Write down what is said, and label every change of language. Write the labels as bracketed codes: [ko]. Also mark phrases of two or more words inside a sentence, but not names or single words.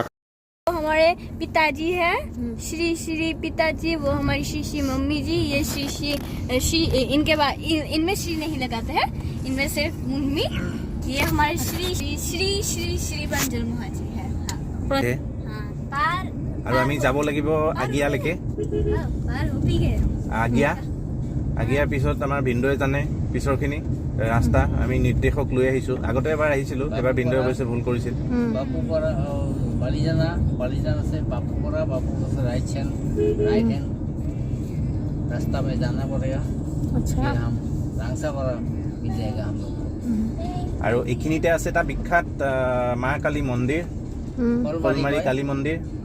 [hi] हमारे पिताजी है श्री श्री पिताजी वो हमारी श्री श्री मम्मी जी ये श्री श्री श्री इनके बाद इनमें श्री नहीं लगाते हैं इनमें सिर्फ मम्मी ये हमारे श्री श्री श्री श्री श्री बंजल महाजी है [as] আৰু আমি যাব লাগিব আগিয়ালৈকে আগিয়াৰ পিছত আমাৰ ভিনদেউৱে জানে পিছৰখিনি ৰাস্তা আমি নিৰ্দেশক লৈ আহিছোঁ আগতে এবাৰ আহিছিলোঁ এবাৰ ভিনদেউৱে অৱশ্যে ভুল কৰিছিল [hi] বাপুপাৰা बालीजाना से बापूपुरा बापू से [en] right hand [hi] रास्ता में जाना पड़ेगा अच्छा हम रांगसापारा मिल जाएगा हम लोग [as] আৰু এইখিনিতে আছে এটা বিখ্যাত মা কালী মন্দিৰ কলমাৰী কালী মন্দিৰ